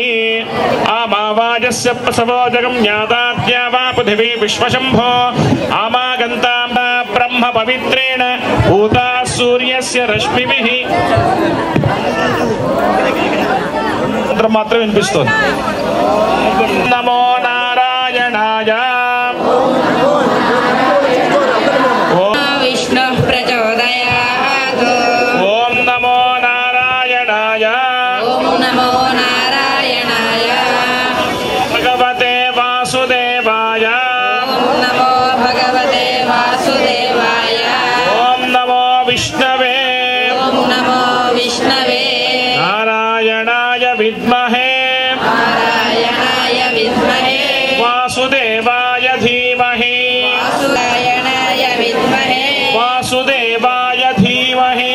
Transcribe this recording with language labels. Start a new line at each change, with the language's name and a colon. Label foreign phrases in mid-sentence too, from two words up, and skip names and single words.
Sanskrit: ఆమావాజస్య ప్రసవో జగమ్యాదాద్యా వా పృథివీ విశ్వశంభో ఆమాగంతాం బ్రహ్మ పవిత్రేణ భూతా సూర్యస్య రశ్మిభిః.
Telugu: మంత్రం మాత్రం వినిపిస్తోంది.
Sanskrit: నమో నారాయణాయ. విష్ణు ప్రచోదయాత్. ఓం నమో నారాయణాయ. ఓం నమో నారాయణాయ. భగవతే వాసుదేవాయ. ఓం నమో భగవతే వాసుదేవాయ. ఓం నమో విష్ణవే. ఓం నమో విష్ణవే. నారాయణాయ విద్మహే. నారాయణాయ విద్మహే. వాసుదేవాయ ధీమహి. వాసుదేవాయ విద్మహే. వాసుదేవాయ ధీమహి.